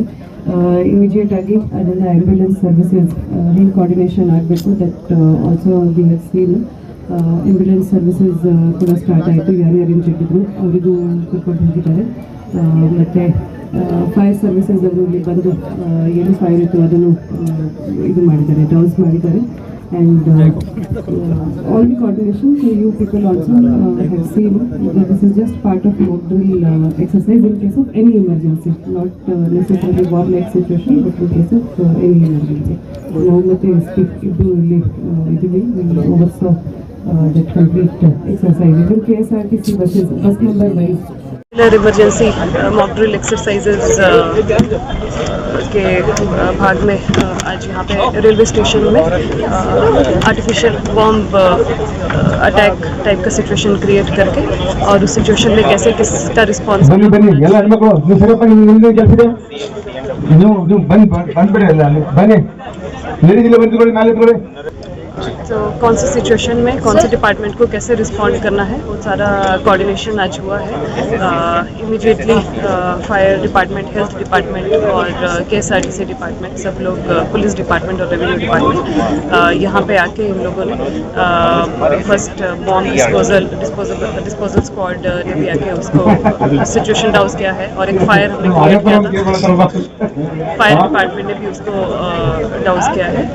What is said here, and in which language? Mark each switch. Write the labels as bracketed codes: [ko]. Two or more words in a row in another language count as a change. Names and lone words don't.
[kn] ಇಮಿಡಿಯೇಟ್ ಆಗಿ ಅದೆಲ್ಲ [en] ambulance services [kn] ಹೆಂಗೆ ಕೋಆರ್ಡಿನೇಷನ್ ಆಗಬೇಕು [en] that also we have seen ambulance services [kn] ಕೂಡ ಸ್ಟಾರ್ಟ್ ಆಯಿತು. ಯಾರ್ಯಾರು ಇಂಜರ್ಡ್ ಇದ್ರು ಅವರಿಗೂ ಕರ್ಕೊಂಡು ಹೋಗಿದ್ದಾರೆ. ಮತ್ತು [en] fire services [kn] ಅವರು ಇಲ್ಲಿ ಬಂದು ಏನು ಫೈರ್ ಇತ್ತು ಅದನ್ನು ಇದು ಮಾಡಿದ್ದಾರೆ, ಡೌನ್ಸ್ ಮಾಡಿದ್ದಾರೆ. [en] and all the coordination you people also have seen this is just part of mock drill exercise in case of any emergency, not necessary bomb like situation but in case of any emergency. [kn] ನಾವು ಮತ್ತು ಇಬ್ಬರು ಇಲ್ಲಿ ಇದ್ದೀವಿ, [en] oversaw that complete exercise. [kn] ಇದು KSRTC [en] bus number wise emergency mock drill exercises [hi] के भाग में आज यहाँ पे [en] railway station [hi] में [en] artificial bomb attack type [hi] का [en] situation create [hi] करके और उस सिचुएशन में कैसे किसका रिस्पॉन्स [kn] ಬನ್ನಿ ಬನ್ನಿ ಎಲ್ಲ ಹೆಣ್ಮಕ್ಳು ನೀವು ಸರಿಯಪ್ಪ ನಿಮ್ದು ಕೆಲಸ ಇದೆ ನೀವು ಬಂದ್ಬಿಡಿ ಎಲ್ಲ ಅಲ್ಲಿ ಬನ್ನಿ ಲೇಡೀಸ್ ಇಲ್ಲ ಬಂದ್ಕೊಳ್ಳಿ ಮೇಲೆ ಇಟ್ಕೊಳ್ಳಿ [hi] तो कौन सी सिचुएशन में कौन से डिपार्टमेंट को कैसे रिस्पॉन्ड करना है वो सारा कोऑर्डिनेशन आज हुआ है। इमीडिएटली [en] fire department, health department [hi] और KSRTC डिपार्टमेंट, सब लोग [en] police department [hi] और [en] revenue department [hi] यहाँ पे आके इन लोगों ने [en] first bomb disposal squad [hi] ने भी आके उसको [en] situation douse [hi] किया है और एक फायर हमने क्रिएट किया था, [en] fire department [hi] ने भी उसको डाउस किया है।